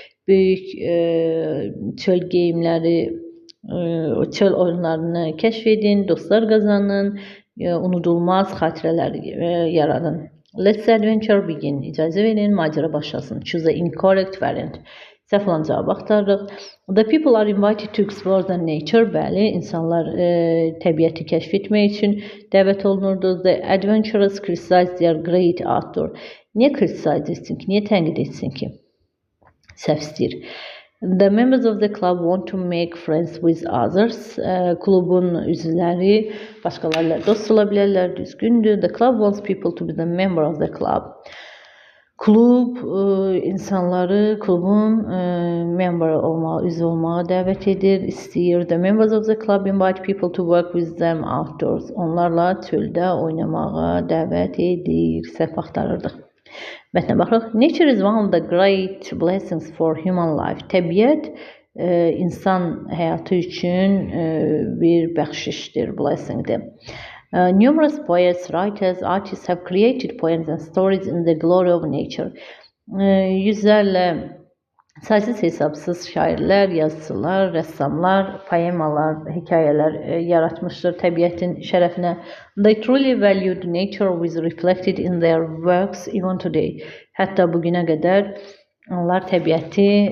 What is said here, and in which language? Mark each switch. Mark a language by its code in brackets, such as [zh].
[az] Böyük çöl geyimləri, çöl oyunlarını kəşf edin, dostlar qazanın, unudulmaz xatirələr yaradın. [en] Let's adventure begin. [az] İcazə verin, macəra başlasın. [en] Choose the incorrect variant. [az] Səhv olan cavabı axtarırıq. [en] The people are invited to explore the nature. [az] Bəli, insanlar təbiəti kəşf etmək üçün dəvət olunurdu. [en] The adventurers criticize their great outdoor. [az] Niyə criticize etsin ki? Niyə tənqid etsin ki? Səhv istəyir. [en] The members of the club want to make friends with others. [az] Klubun üzvləri başqalarıyla dost ola bilərlər, düzgündür. [en] The club wants people to be the member of the club. [az] Klub insanları klubun member olmağa, üzv olmağa dəvət edir, istəyir. [en] The members of the club invite people to work with them outdoors. [az] Onlarla çöldə oynamağa dəvət edir. Səhv axtarırdıq. Mətnə baxırıq. [en] Nature is one of the great blessings for human life. [az] Təbiət insan həyatı üçün bir bəxşişdir, blessingdir. [en] Numerous poets, writers, artists have created poems and stories in the glory of nature. [az] Yüzlərlə saysız hesabsız şairlər, yazıçılar, rəssamlar, poemalar, hekayələr yaratmışdır təbiətin şərəfinə. [en] They truly valued nature was reflected in their works even today. [az] Hətta bugünə qədər onlar təbiəti